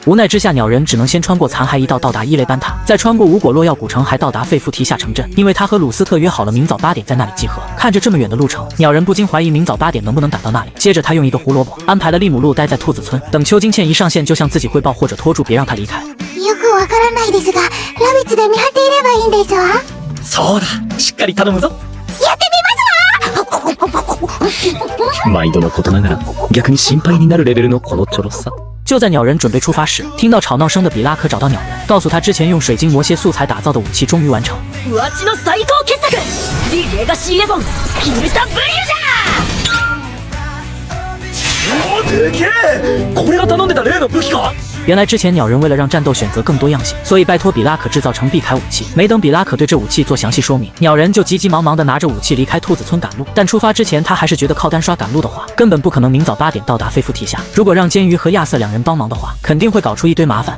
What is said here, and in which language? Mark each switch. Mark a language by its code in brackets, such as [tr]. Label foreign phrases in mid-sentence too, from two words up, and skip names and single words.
[zh] 无奈之下，鸟人只能先穿过残骸一道到达伊雷班塔，再穿过无果洛药古城，还到达费夫提下城镇。因为他和鲁斯特约好了明早8点在那里集合。看着这么远的路程，鸟人不禁怀疑明早8点能不能赶到那里。接着他用一个胡萝卜安排了利姆路待在兔子村，等邱金茜一上线就向自己汇报或者拖住，别让他离开。 [ja] よくわからないですが、ラビッツで見張っていればいいんでしょう？そうだ、しっかり頼むぞ。やってみますわ！毎度のことながら逆に心配になるレベルのこのちょろさ。 [zh] 就在鸟人准备出发时，听到吵闹声的比拉克找到鳥人，告訴他之前用水晶魔蝎素材打造的武器終於完成。 [ja] わしの最高傑作、リレガシーエボンヒルタブリュじゃ！でけえ！これが頼んでた例の武器か？ [zh] 原来之前鸟人为了让战斗选择更多样性，所以拜托比拉可制造成避铠武器。没等比拉可对这武器做详细说明，鸟人就急急忙忙地拿着武器离开兔子村赶路。但出发之前，他还是觉得靠单刷赶路的话，根本不可能明早8点到达菲夫提下。如果让煎鱼和亚瑟2人帮忙的话，肯定会搞出一堆麻烦。